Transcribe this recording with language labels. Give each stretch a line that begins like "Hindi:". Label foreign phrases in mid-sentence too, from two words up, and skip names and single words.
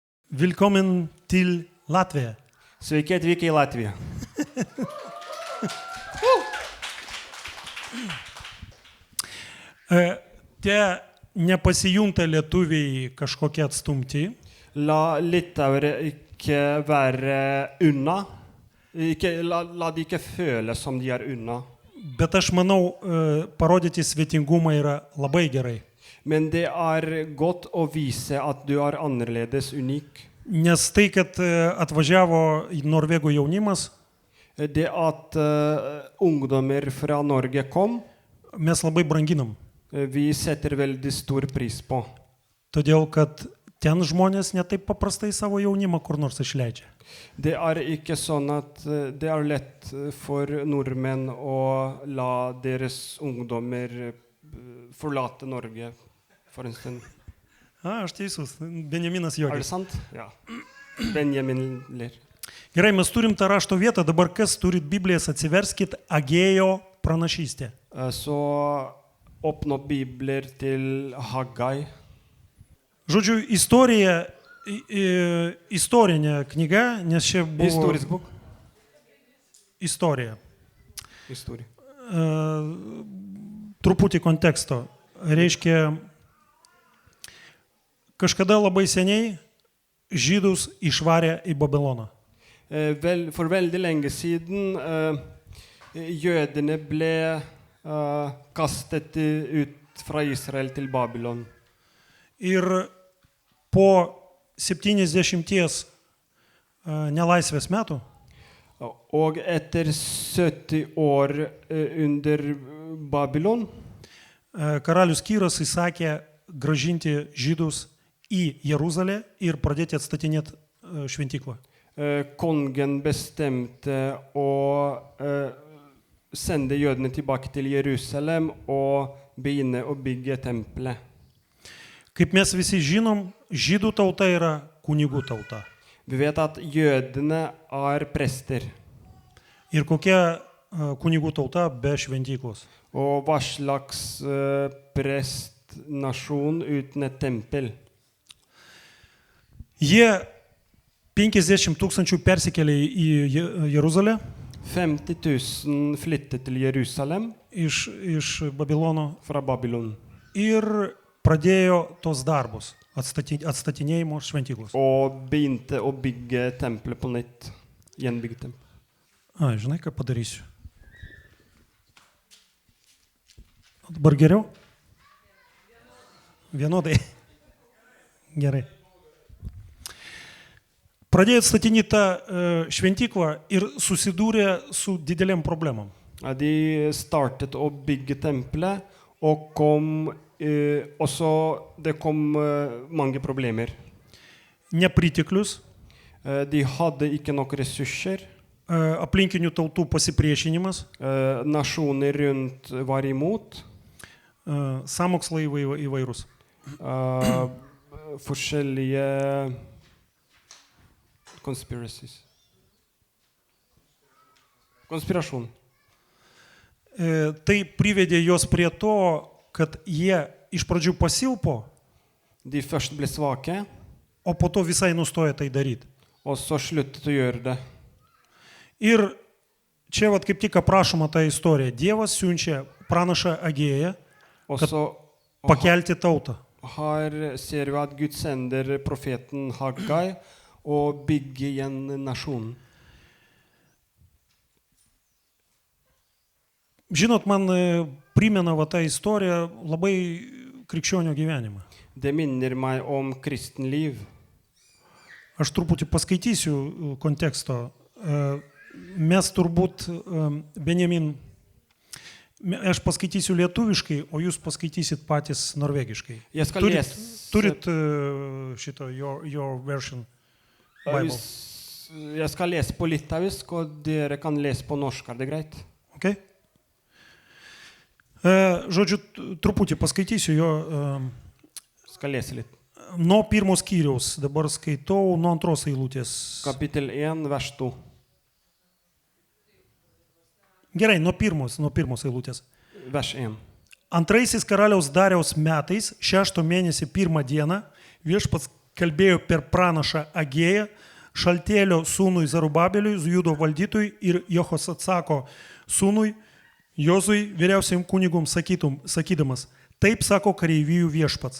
Norwegian: Willkommen til Latvija.
Lithuanian: Sveiki atvykę į Latviją. Tie nepasijunta lietuviai kažkokie atstumti.
Norwegian: La litauere ikke være unna. La de ikke føle som de er unna.
Lithuanian: Bet aš manau, parodyti svetingumą yra labai gerai.
Norwegian: Men det er godt å vise at du er annerledes unik.
Lithuanian: Nes tai, kad atvažiavo į Norvegų jaunimas,
Norwegian: Det at ungdommer fra Norge kom,
Lithuanian: mes labai branginam.
Norwegian: vi setter veldig stor pris på.
Lithuanian: Todėl, kad ten žmonės netaip paprastai savo jaunimą kur nors išleidžia.
Norwegian: Det er ikke sånn at det er lett for nordmenn å la deres ungdommer forlate Norge for en stund.
Lithuanian: Aš teisus, Benjaminas
Norwegian: Er Jogis. det sant? Ja. Benjamin ler.
Lithuanian: Gerai, mes turim tą rašto vietą, dabar kas turit Biblijas, atsiverskit Agėjo pranašystė.
Norwegian: Så åpne opp bibler til Haggai.
Lithuanian: Žodžiu, istorinė knyga, nes čia buvo
Norwegian: Historisk bok.
Lithuanian: istorija.
Norwegian: Historie.
Lithuanian: Truputį konteksto. Reiškia, kažkada labai seniai žydus išvarė į Babiloną.
Norwegian: For veldig lenge siden jødene ble kastet ut fra Israel til Babylon.
Lithuanian: Ir po 70 nelaisvės metų
Norwegian: Og etter 70 år under Babylon,
Lithuanian: karalius Kyras įsakė gražinti žydus į Jeruzalę ir pradėti atstatinėti šventyklą.
Norwegian: kongen bestemte å sende jødene tilbake til Jerusalem og begynne å bygge tempelet.
Lithuanian: Kaip mes visi žinom, žydų tauta yra kunigų tauta.
Norwegian: Vi vet at jødene er prester,
Lithuanian: Ir kokia kunigų tauta be šventyklos?
Norwegian: og hva slags prestnasjon uten et tempel?
Lithuanian: Jie 50 000 persikėlė į Jeruzalę
Norwegian: 50 000 flyttet til Jerusalem
Lithuanian: iš Babilono
Norwegian: fra Babylon,
Lithuanian: ir pradėjo tos darbus atstatinėjimo šventyklos.
Norwegian: og begynte å bygge tempelet på nytt. Gjenbygge tempelet.
Lithuanian: Žinai, ką padarysiu? O dabar geriau? Vienodai. Gerai. Pradėjo atstatinėti tą šventyklą ir susidūrė su dideliam problemom.
Norwegian: De startet å bygge tempelet, og det kom mange problemer.
Lithuanian: Nepriteklius,
Norwegian: De hadde ikke nok ressurser.
Lithuanian: aplinkinių tautų pasipriešinimas,
Norwegian: Nasjoner rundt var imot.
Lithuanian: sąmokslai įvairūs.
Norwegian: Forskjellige conspiracies. Konspirasjon.
Lithuanian: Tai privedė juos prie to, kad jie iš pradžių pasilpo,
Norwegian: De først ble svake,
Lithuanian: o po to visai nustojo tai daryti.
Norwegian: og så sluttet å gjøre det.
Lithuanian: Ir čia vat kaip tik aprašoma ta istorija. Dievas siunčia pranašą Agėją
Norwegian: Og
Lithuanian: Kad-
Norwegian: så
Lithuanian: pakelti tautą.
Norwegian: her ser vi at Gud sender profeten Haggai og bygge igjen nasjonen.
Lithuanian: Žinot, man primena va ta istorija labai krikščionio gyvenimą.
Norwegian: Det minner meg om kristenliv.
Lithuanian: Aš truputį paskaitysiu konteksto. Mes turbūt, Benjamin, aš paskaitysiu lietuviškai, o jūs paskaitysit patys norvegiškai.
Norwegian: Jeg skal
Lithuanian: Turit šito,
English: your version Bible.
Norwegian: Jeg skal lese på litauisk, og dere kan lese på norsk. Er det greit?
Lithuanian: Okay? Žodžiu, truputį paskaitysiu jo
Norwegian: Skal lese litt.
Lithuanian: nuo pirmos skyriaus, dabar skaitau nuo antros eilutės.
Norwegian: Kapittel 1, vers 2.
Lithuanian: Gerai, nuo pirmos eilutės.
Norwegian: Vers 1.
Lithuanian: Antraisiais karaliaus Dariaus metais, 6 mėnesį 1 dieną, viešpats kalbėjo per pranašą Agėją, Šaltėlio sūnui Zerubabeliui, Judo valdytojui ir Jehozatsako sūnui Jozui, vyriausiam kunigum sakydamas, taip sako kareivijų viešpats.